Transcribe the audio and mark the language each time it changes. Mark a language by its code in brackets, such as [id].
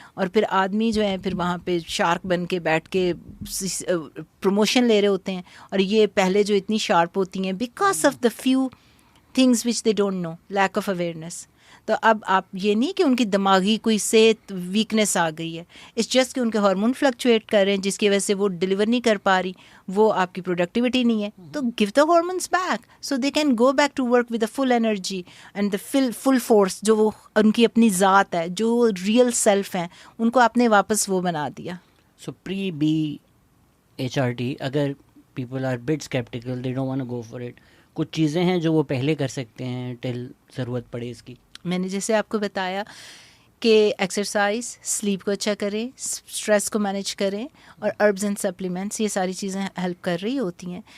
[ur] اور پھر آدمی جو ہیں پھر وہاں پہ شارک بن کے بیٹھ کے پروموشن لے رہے ہوتے ہیں, اور یہ پہلے جو اتنی شارپ ہوتی ہیں [en] Because of the few things which they don't know, lack of awareness. [ur] تو اب آپ یہ نہیں کہ ان کی دماغی کوئی صحت ویکنیس آ گئی ہے, [en] it's just [ur] کہ ان کے ہارمون فلکچویٹ کر رہے ہیں جس کی وجہ سے وہ ڈیلیور نہیں کر پا رہی, وہ آپ کی پروڈکٹیوٹی نہیں ہے. [en] تو give the hormones back so they can go back to work with the full energy and the full force. [ur] جو وہ ان کی اپنی ذات ہے, جو ریئل سیلف ہیں, ان کو آپ نے واپس وہ بنا دیا. [en] so pre BHRT [ur] اگر [en] people are but sceptical, they don't want to go for it, [ur] کچھ چیزیں ہیں جو وہ پہلے کر سکتے ہیں ٹل ضرورت پڑے اس کی؟ میں نے جیسے آپ کو بتایا کہ ایکسرسائز, سلیپ کو اچھا کریں, اسٹریس کو مینیج کریں, اور اربز اینڈ سپلیمنٹس, یہ ساری چیزیں ہیلپ کر رہی ہوتی ہیں.